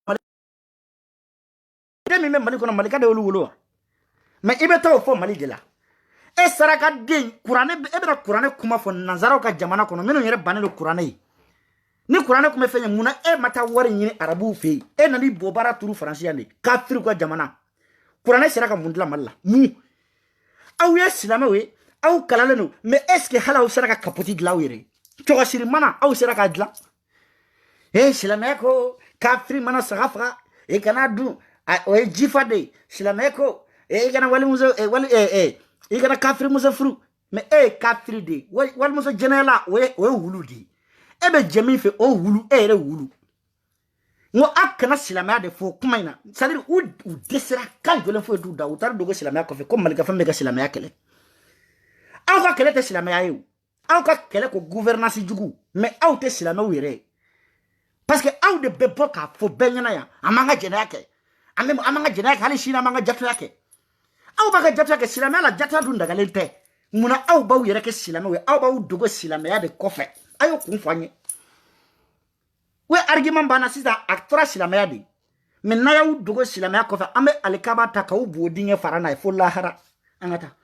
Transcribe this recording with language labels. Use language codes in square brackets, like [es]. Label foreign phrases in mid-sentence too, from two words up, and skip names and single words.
[bm] den min bɛ Mali kɔnɔ Malika de y'olu wolo wa mais i bɛ taa o fɔ Mali de la e saraka den kuranɛ e bɛ kuranɛ kuma fɔ nanzaraw ka jamana kɔnɔ minnu yɛrɛ bannen don kuranɛ ye ni kuranɛ kun bɛ fɛn ye mun na e ma taa wari ɲini arabuw fɛ yen e nana i bɔ baara turu faransiya de kafiriw ka jamana kuranɛ sera ka mun dilan Mali la mun aw ye silamɛw ye aw kalalen don [fr] mais est ce que [bm] hali aw sera ka kapoti dilan aw yɛrɛ cɔgɔsiri mana aw sera ka dilan silamɛya ko kafiri mana saga faga e kana dun o ye jifa de ye silamɛya ko i kana walimuso i kana kafiri muso furu mais kafiri de walimuso jɛnɛyala o ye wulu de e bɛ jɛ min fɛ o wulu e yɛrɛ wulu ngo a kana silamɛya de fɔ kuma in na [fr] c'est à dire [bm] u dɛsɛra kan jɔlen foyi t'u da u taara dogo silamɛya kɔfɛ ko malikafɛn bɛ ka silamɛya kɛlɛ aw ka kɛlɛ tɛ silamɛya ye o aw ka kɛlɛ ko gouvernance jugu mais aw tɛ silamɛw yɛrɛ ye [fr] parce que [bm] aw de bɛ bɔ k'a fɔ bɛɛ ɲɛna yan an b'an ka jɛnɛya kɛ an b'an ka jɛnɛya kɛ hali sini an b'an ka jatuya kɛ aw b'a ka jatuya kɛ silamɛya la jatuya dun dagalen tɛ munna aw b'aw yɛrɛ kɛ silamɛw ye aw b'aw dogo silamɛya de kɔfɛ a y'o kun fɔ an ye we argument banna sisan a tora silamɛya de mais n'a y'aw dogo silamɛya kɔfɛ an bɛ alikaba ta k'aw b'o dingɛ fara n'a ye fo lahara an ka taa